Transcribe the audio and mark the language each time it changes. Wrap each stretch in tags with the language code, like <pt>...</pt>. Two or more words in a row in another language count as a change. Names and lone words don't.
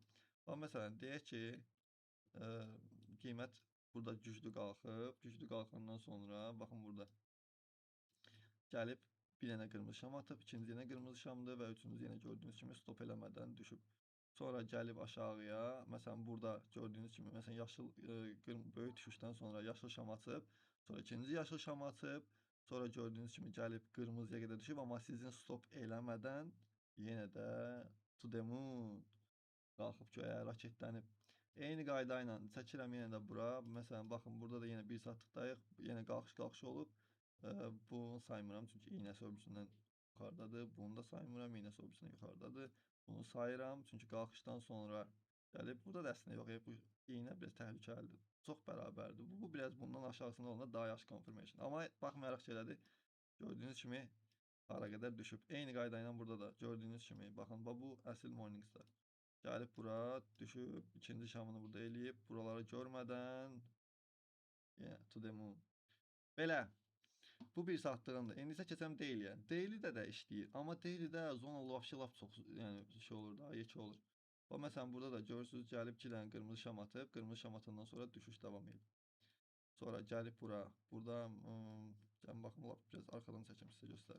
<az>Məsələn, deyək ki, qiymət burada güclü qalxıb, güclü qalxandan sonra, baxın burada gəlib bir dənə qırmızı şam atıb, ikinci yenə qırmızı şamdır və üçüncü yenə gördüyünüz kimi stop eləmədən düşüb. Sonra gəlib aşağıya, məsələn burada gördüyünüz kimi, məsələn yaşıl böyük düşüşdən sonra yaşıl şam açıb, sonra ikinci yaşıl şam açıb, sonra gördüyünüz kimi gəlib qırmızıya qədər düşüb, amma sizin stop eləmədən yenə də</az> <en>to the moon</en> <az>qalxıb göyə raketlənib. Eyni qayda ilə çəkirəm yenə də bura. Məsələn, baxın, burada da yenə 1 saatlıqdayıq, yenə qalxış olub. Bunu saymıram, çünki iynəsi öbürsündən yuxarıdadır. Bunu da saymıram, iynəsi öbürsündən yuxarıdadır. Bunu sayıram, çünki qalxışdan sonra gəlib. Burada da əslində yox, bu iynə biraz təhlükəlidir. Çox bərabərdir. Bu biraz bundan aşağısında olanda daha yaxşı confirmation. Amma baxmayaraq ki, elədir. Gördüyünüz kimi hara qədər düşüb. Eyni qayda ilə burada da gördüyünüz kimi, baxın, bu əsl Morningstar. Gəlib bura düşüb, ikinci şamını burada eləyib, buraları görmədən</az> <en>to the moon.</en> <az>Belə. Bu 1 saatlığındır. İndi isə keçəm daily'yə. Daily'də də işləyir, amma daily'də zona lap çox, yəni şey olur da, yekə olur. Məsələn, burada da görürsünüz, gəlib 2 dənə qırmızı şam atıb, qırmızı şam atandan sonra düşüş davam edir. Sonra gəlib bura, burada gəlin baxın, lap biraz arxadan çəkim sizə göstərim.</az>